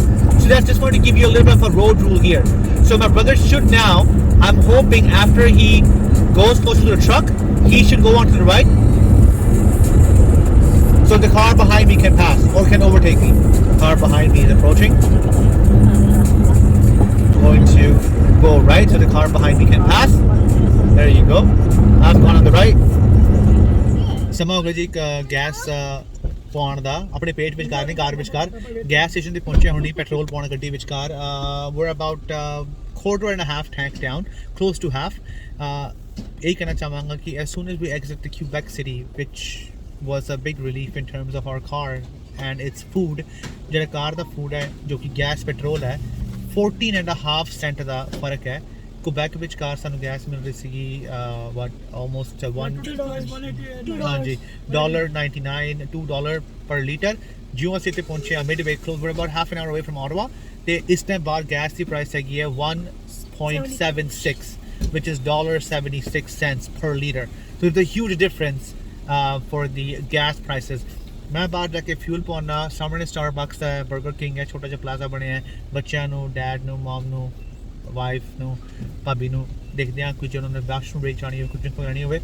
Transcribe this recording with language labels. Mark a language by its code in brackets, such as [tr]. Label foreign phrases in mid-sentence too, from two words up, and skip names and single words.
[en] So that's just going to give you a little bit of a road rule here. So my brother should now, I'm hoping after he goes closer to the truck, he should go on to the right. So the car behind me can pass or can overtake me. Car behind me is approaching. Going to go right so the car behind me can pass. There you go. I've gone on the right. [pa] ਸਮਾਂ ਹੋ ਗਿਆ ਜੀ ਗੈਸ ਪਾਉਣ ਦਾ ਆਪਣੇ ਪੇਟ ਵਿਚਕਾਰ ਨੇ ਕਾਰ ਵਿਚਕਾਰ ਗੈਸ ਸਟੇਸ਼ਨ ਤੇ ਪਹੁੰਚਿਆ ਹੁਣ ਪੈਟਰੋਲ ਪਾਉਣ ਗੱਡੀ ਵਿਚਕਾਰ [en] we're about quarter and a half tank down, close to half. [pa] ਇਹੀ ਕਹਿਣਾ ਚਾਹਾਂਗਾ ਕਿ [en] as soon as we exit the Quebec City, which was a big relief in terms of our car and its food, [pa] ਜਿਹੜਾ ਕਾਰ ਦਾ ਫੂਡ ਹੈ ਜੋ ਕਿ ਗੈਸ ਪੈਟਰੋਲ ਹੈ 14 [en] and a half cent [pa] ਦਾ ਫਰਕ ਹੈ. Quebec ਵਿੱਚ ਕਾਰ ਸਾਨੂੰ ਗੈਸ ਮਿਲ ਰਹੀ ਸੀਗੀ almost ਹਾਂਜੀ $1.99 $2 [en] per liter. [pa] ਜਿਉਂ ਅਸੀਂ ਇੱਥੇ ਪਹੁੰਚੇ ਆ [en] midway close, we're about half an hour away from Ottawa [pa] ਤੇ ਇਸ ਟਾਈਮ ਬਾਅਦ ਗੈਸ ਦੀ ਪ੍ਰਾਈਸ ਹੈਗੀ ਹੈ 1.76 [en] which is $1.76 per liter. So there's a huge difference for the gas prices. [pa] ਮੈਂ ਬਾਹਰ ਜਾ ਕੇ ਫਿਊਲ ਪਾਉਣਾ, ਸਾਹਮਣੇ ਸਟਾਰਬਕਸ ਹੈ, 버ਗਰ ਕਿੰਗ ਹੈ, ਛੋਟਾ ਜਿਹਾ ਪਲਾਜ਼ਾ ਬਣਿਆ ਹੈ, ਬੱਚਿਆਂ ਨੂੰ, ਡੈਡ ਨੂੰ, ਮਮ ਨੂੰ, ਵਾਈਫ ਨੂੰ, ਭਾਬੀ ਨੂੰ ਦੇਖਦੇ ਹਾਂ ਕੁਝ ਉਹਨਾਂ ਨੇ ਵਾਸ਼ਰੂਮ ਬ੍ਰੇਕ ਚਾਹਣੀ ਹੋਵੇ, ਕੁਝ ਡਰਿੰਕ ਕਰਨੀ ਹੋਵੇ.